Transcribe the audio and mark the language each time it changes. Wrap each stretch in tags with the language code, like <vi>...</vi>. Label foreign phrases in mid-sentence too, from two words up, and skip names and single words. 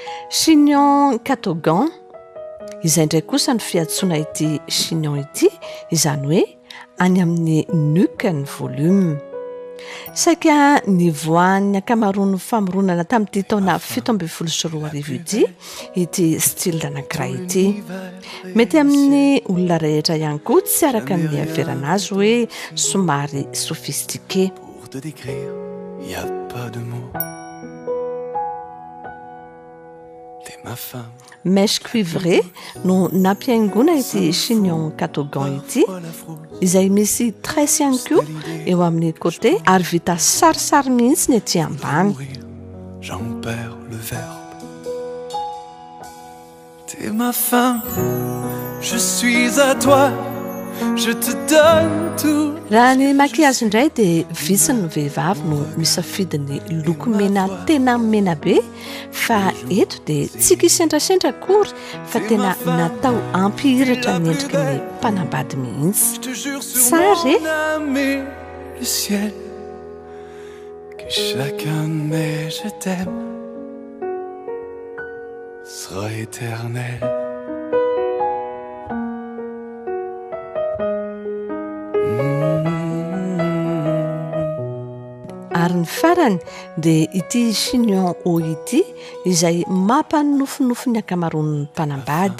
<fr>chignon catogan</fr> <mg>izay ndray kosa ny fiantsoana ity chignon ity izany hoe any amin'ny nuque ny volume. Saika nivoan'ny ankamaroan'ny famoronana tamin'ity taona 17 ity style anankiray ity. Mety amin'ny olona rehetra ihany koa tsy araka ny haverana azy hoe somary sophistiqué.</mg> <fr>Pour te décrire, y a pas de mots. T'es ma femme. Mèche cuivrée</fr> <mg>no nampiaingona ity</mg> <fr>chignon catogan</fr> <mg>ity izay misy tresse ihany koa eo amin'ny côté ary vita sarisary mihitsy ny ety ambany.</mg> <fr>J'en perds le verbe. T'es ma femme, je suis à toi, je te donne tout.</fr> <mg>Raha ny maquillage indray dia vitsy ny vehivavy no misafidy ny loko mena tena mena be, fa eto dia tsy kisentrasentra akory fa tena natao ampihiratra ny endriky ny mpanambady mihitsy.</mg> <fr>Je te jure sur Sage. mon âme et le ciel que chacun de mes je t'aime sera éternel.</fr> <mg>Ary ny farany dia ity</mg> <fr>chignon haut</fr> <mg>ity izay mampanofinofy ny ankamaroan'ny mpanambady.</mg>